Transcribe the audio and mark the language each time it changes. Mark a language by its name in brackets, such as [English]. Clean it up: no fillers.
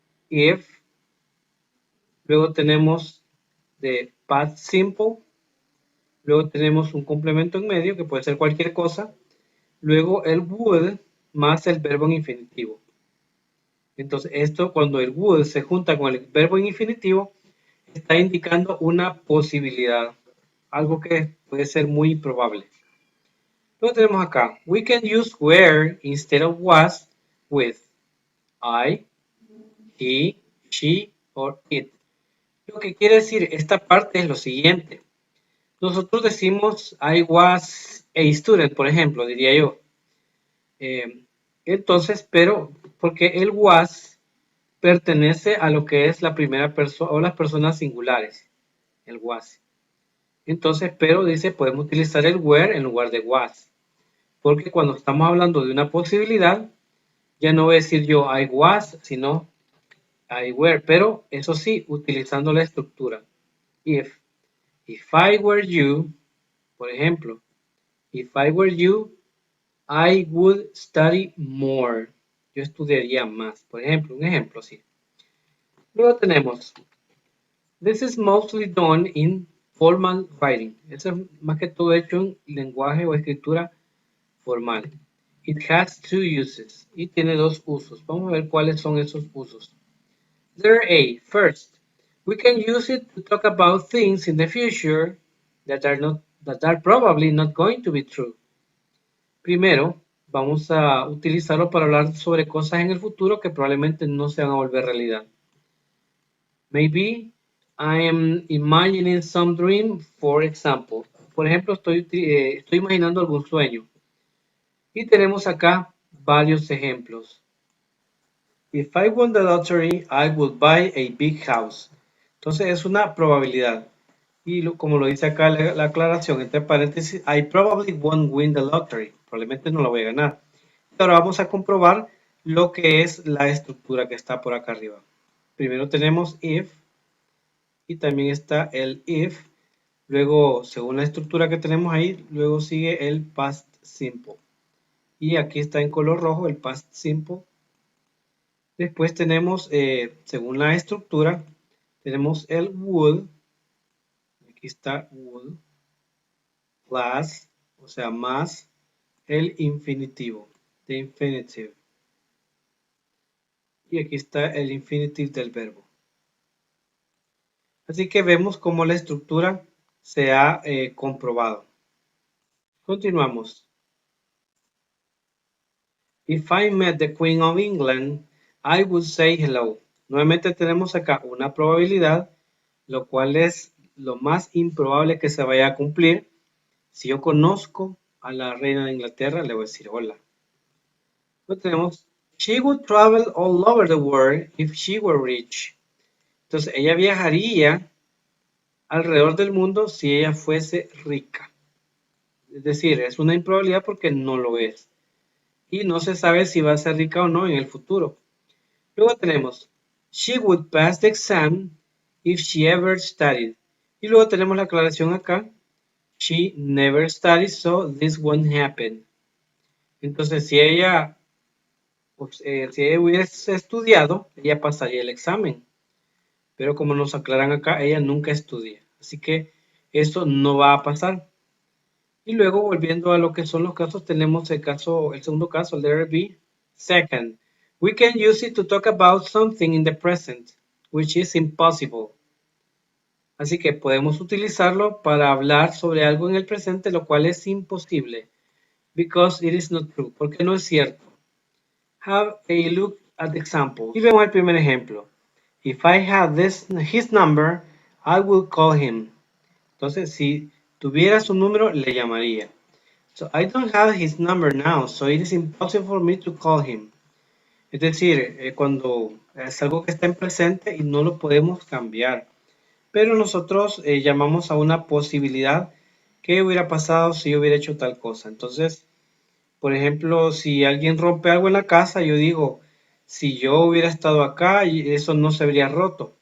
[Spanish] If, luego tenemos the past simple, luego tenemos un complemento en medio que puede ser cualquier cosa. Luego el would más el verbo en infinitivo. Entonces, esto cuando el would se junta con el verbo en infinitivo, está indicando una posibilidad, algo que puede ser muy probable. Luego tenemos acá, [English] we can use were instead of was with I, he, she or it. [Spanish] Lo que quiere decir esta parte es lo siguiente. Nosotros decimos [English] I was a student, [Spanish] por ejemplo, diría yo. Entonces, pero porque el was pertenece a lo que es la primera persona o las personas singulares, el was. Entonces, pero dice, podemos utilizar el were en lugar de was, porque cuando estamos hablando de una posibilidad, ya no voy a decir yo I was, sino I were, pero eso sí, utilizando la estructura. [English] If I were you, [Spanish] por ejemplo, [English] if I were you, I would study more. [Spanish] Yo estudiaría más. Por ejemplo, un ejemplo así. Luego tenemos, [English] this is mostly done in formal writing. [Spanish] Eso es más que todo hecho en lenguaje o escritura formal. [English] It has two uses. [Spanish] Y tiene dos usos. Vamos a ver cuáles son esos usos. [English] Letter A. First, we can use it to talk about things in the future that are probably not going to be true. [Spanish] Primero, vamos a utilizarlo para hablar sobre cosas en el futuro que probablemente no se van a volver realidad. [English] Maybe I am imagining some dream, for example. [Spanish] Por ejemplo, estoy imaginando algún sueño. Y tenemos acá varios ejemplos. [English] If I won the lottery, I would buy a big house. [Spanish] Entonces es una probabilidad. Y como lo dice acá la aclaración, entre paréntesis, [English] I probably won't win the lottery. [Spanish] Probablemente no la voy a ganar. Ahora vamos a comprobar lo que es la estructura que está por acá arriba. Primero tenemos if y también está el if. Luego, según la estructura que tenemos ahí, luego sigue el past simple. Y aquí está en color rojo el past simple. Después tenemos, según la estructura, tenemos el would. Aquí está would. Plus, o sea, más el infinitivo. The infinitive. Y aquí está el infinitive del verbo. Así que vemos cómo la estructura se ha comprobado. Continuamos. [English] If I met the Queen of England, I would say hello. [Spanish] Nuevamente tenemos acá una probabilidad, lo cual es lo más improbable que se vaya a cumplir. Si yo conozco a la reina de Inglaterra, le voy a decir hola. Luego tenemos, [English] she would travel all over the world if she were rich. [Spanish] Entonces, ella viajaría alrededor del mundo si ella fuese rica. Es decir, es una improbabilidad porque no lo es. Y no se sabe si va a ser rica o no en el futuro. Luego tenemos, [English] she would pass the exam if she ever studied. [Spanish] Y luego tenemos la aclaración acá, [English] she never studied, so this won't happen. [Spanish] Entonces, si ella hubiese estudiado, ella pasaría el examen. Pero como nos aclaran acá, ella nunca estudia. Así que eso no va a pasar. Y luego, volviendo a lo que son los casos, tenemos el segundo caso, letter B. [English] Second, we can use it to talk about something in the present, which is impossible. [Spanish] Así que podemos utilizarlo para hablar sobre algo en el presente, lo cual es imposible. [English] Because it is not true. [Spanish] Porque no es cierto. [English] Have a look at the example. [Spanish] Y vemos el primer ejemplo. [English] If I had his number, I will call him. [Spanish] Entonces, si tuviera su número, le llamaría. [English] So I don't have his number now, so it is impossible for me to call him. [Spanish] Es decir, cuando es algo que está en presente y no lo podemos cambiar. Pero nosotros llamamos a una posibilidad que hubiera pasado si yo hubiera hecho tal cosa. Entonces, por ejemplo, si alguien rompe algo en la casa, yo digo, si yo hubiera estado acá, eso no se habría roto.